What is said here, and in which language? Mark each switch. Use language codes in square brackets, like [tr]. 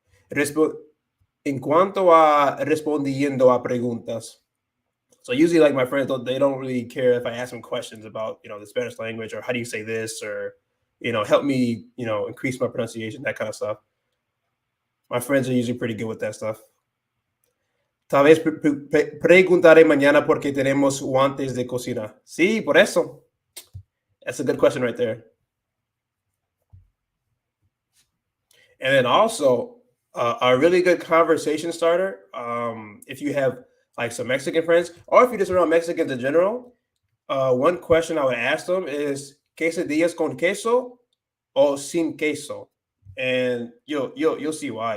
[es] Respo- en cuanto a respondiendo a preguntas. [en] So usually, like my friends, they don't really care if I ask them questions about the Spanish language or how do you say this or help me increase my pronunciation, that kind of stuff. My friends are usually pretty good with that stuff. [es] Tal vez preguntaré mañana porque tenemos guantes de cocina. Sí, por eso. [en] That's a good question right there. And then also a really good conversation starter. If you have like some Mexican friends, or if you're just around Mexicans in general, one question I would ask them is quesadillas [es] con queso [en] or [es] sin queso, [en] and you'll see why.